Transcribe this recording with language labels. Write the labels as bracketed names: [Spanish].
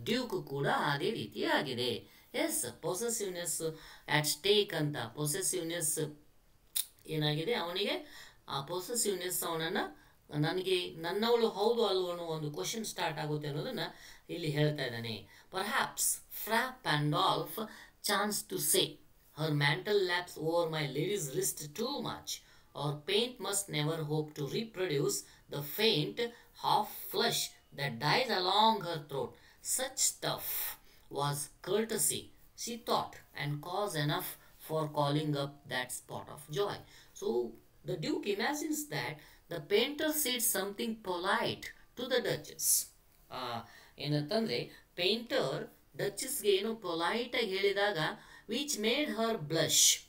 [Kannada] Duke ಕೂಡ ಅದೇ ರೀತಿ ಆಗಿದೆ. ಎಸ್, [English] possessiveness at stake [Kannada] ಅಂತ. ಪೊಸೆಸಿವ್ನೆಸ್ ಏನಾಗಿದೆ ಅವನಿಗೆ, ಆ ಪೊಸೆಸಿವ್ನೆಸ್ ಅವನನ್ನು ನನ್ನವಳು ಹೌದು ಅಲ್ವೋ ಅನ್ನೋ ಒಂದು ಕ್ವಶನ್ ಸ್ಟಾರ್ಟ್ ಆಗುತ್ತೆ ಅನ್ನೋದನ್ನು ಇಲ್ಲಿ ಹೇಳ್ತಾ ಇದ್ದಾನೆ. [English] Perhaps Fra Pandolf chance to say her mantle laps over my lady's wrist too much, or paint must never hope to reproduce the faint half flush that dies along her throat. Such stuff was courtesy, she thought, and cause enough for calling up that spot of joy. So the Duke imagines that the painter said something polite to the Duchess. [Kannada] ಏನಂತಂದರೆ painter ಡಚಸ್ಗೆ ಏನು polite ಆಗಿ ಹೇಳಿದಾಗ [English] which made her blush.